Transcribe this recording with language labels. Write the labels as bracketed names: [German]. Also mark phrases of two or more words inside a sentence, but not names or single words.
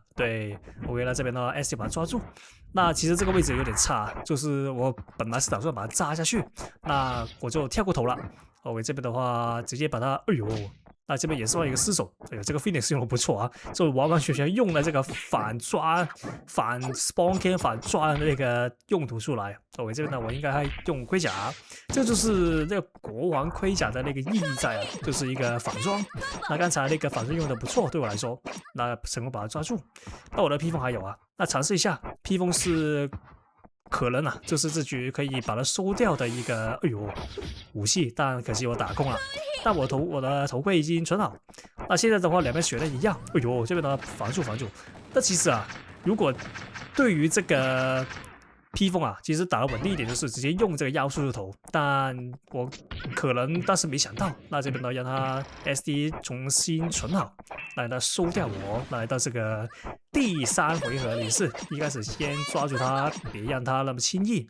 [Chinese] 對，我為了這邊的 S 把它抓住。那其實這個位置有點差，就是我本來是打算把它扎下去，那我就跳過頭了。我這邊的話直接把它，哎呦！那這邊也算一個失手，這個 Phoenix 用的不錯就完完全全用了這個反 [English] spawn can [Chinese] 反抓的那個用途出來。我這邊呢，我應該用盔甲，這就是那個國王盔甲的那個意義在就是一個反裝。那剛才那個反裝用的不錯，對我來說，那成功把它抓住。那我的披風還有那嘗試一下，披風是可能就是這局可以把它收掉的一個武器，但可惜我打空了。但我的頭盔已經存好，那現在的話兩邊血量一樣，這邊的防住。那其實如果對於這個披風其實打得穩定一點，就是直接用這個妖術頭，但我當時沒想到，那這邊呢讓他 SD 重新存好，來到收掉我，來到這個第三回合也是一開始先抓住他，別讓他那麼輕易。